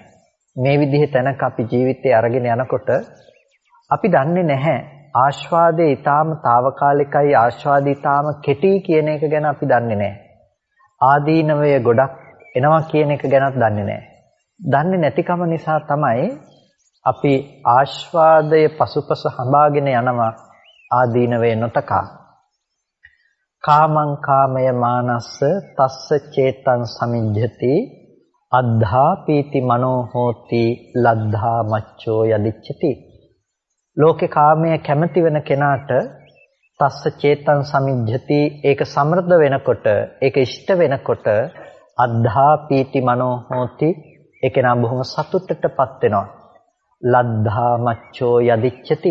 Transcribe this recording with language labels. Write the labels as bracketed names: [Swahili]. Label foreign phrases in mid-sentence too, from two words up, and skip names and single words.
[Sinhala] මේ විදිහේ තැනක අපි ජීවිතය අරගෙන යනකොට අපි දන්නේ නැහැ ආස්වාදයේ ඊටාම తాවකාලිකයි, ආස්වාදී ඊටාම කෙටි කියන එක ගැන අපි දන්නේ නැහැ. ආදීනවය ගොඩක් එනවා කියන එක ගැනත් දන්නේ නැහැ. දන්නේ නැතිකම නිසා තමයි අපි ආස්වාදය පසුපස හඹාගෙන යනවා ආදීනවේ නොතකා. [Pali] කාමං කාමය මානස්ස තස්ස චේතං සමිජ්ජති අද්ධා පීති මනෝ හෝති ලද්ධා මච්චෝ යදිච්ඡති. [Sinhala] ලෝකේ කාමය කැමති වෙන කෙනාට [Pali] තස්ස චේතං සමිජ්ජති, [Sinhala] ඒක සමෘද්ධ වෙනකොට, ඒක ඉෂ්ට වෙනකොට [Pali] අද්ධා පීති මනෝ හෝති [Sinhala] ඒ කෙනා බොහොම සතුටටපත් වෙනවා. [Pali] ලද්ධා මච්චෝ යදිච්චති.